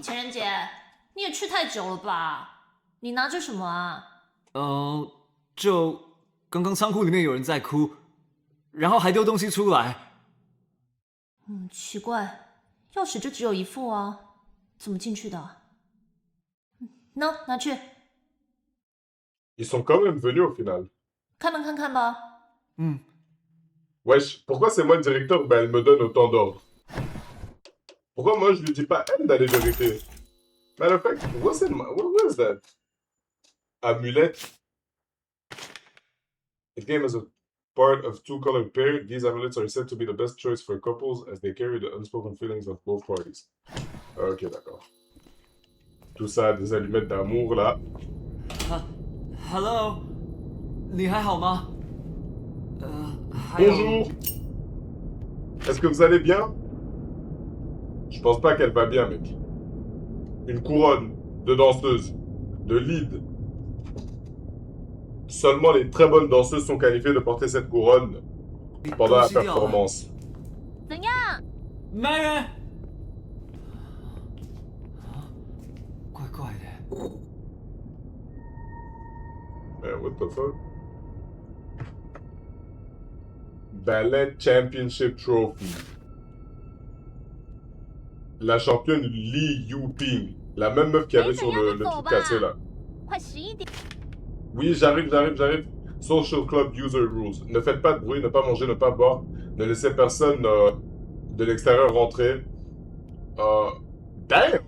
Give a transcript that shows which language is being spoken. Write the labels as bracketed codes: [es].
[zh] 情人节，你也去太久了吧？你拿着什么啊？就刚刚仓库里面有人在哭，然后还丢东西出来。奇怪，钥匙就只有一副啊，怎么进去的？拿去， [fr] Ils sont quand même venus au final. [zh] 开门看看吧。 [fr] Wesh, pourquoi c'est moi le directeur? Ben, elle me donne autant d'ordres. Pourquoi moi je lui dis pas elle d'aller vérifier? [en] Matter of fact, what is that? Amulette. If game is a part of two-colored pair, these amulets are said to be the best choice for couples as they carry the unspoken feelings of both parties. [fr] Ok, d'accord. Tout ça, des allumettes d'amour là. [zh] Hello，你还好吗？ [fr] Bonjour. Est-ce que vous allez bien? Je pense pas qu'elle va bien, mec. Une couronne de danseuse, de lead. Seulement les très bonnes danseuses sont qualifiées de porter cette couronne pendant la performance. [zh] 怎样？没人。怪怪的。 [en] What the fuck? Ballet Championship Trophy. [fr] La championne Li Yuping. La même meuf qu'il y avait sur le truc cassé là. [zh] 快11点。 [fr] Oui, j'arrive. [en] Social Club User Rules. [fr] Ne faites pas de bruit, ne pas manger, ne pas boire. Ne laissez personne de l'extérieur rentrer. Damn!